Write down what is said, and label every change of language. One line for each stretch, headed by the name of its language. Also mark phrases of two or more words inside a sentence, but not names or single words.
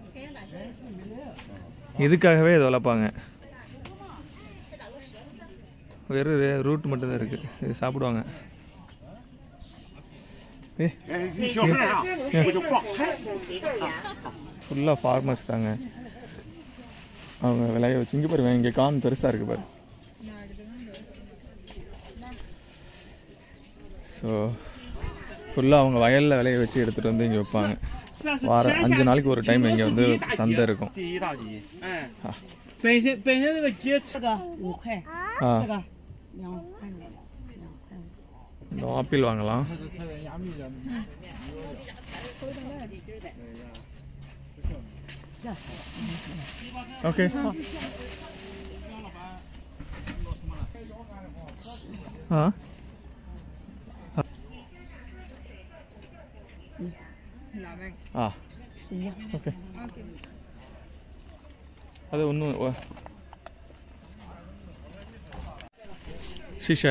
Tamil: இதுக்காகவே இதை வளர்ப்பாங்க வெறும் ரூட் மட்டும்தான் இருக்குது இது சாப்பிடுவாங்க ஃபுல்லாக ஃபார்மர்ஸ் தாங்க அவங்க விளைய வச்சு இங்கே பாருங்க இங்கே கான் பெருசாக இருக்குது பாரு ஸோ ஃபுல்லாக அவங்க வயலில் விளைய வச்சு எடுத்துகிட்டு வந்து இங்கே வைப்பாங்க வாரம் 5 நாளைக்கு ஒரு டைம் இங்கே வந்து சந்தை இருக்கும்
Chinese: 本身这个鸡这个5块，这个2块。
Tamil: இந்த ஆப்பிள் வாங்கலாம் ஓகே ஓகே அது ஒன்றும் ஷீஷா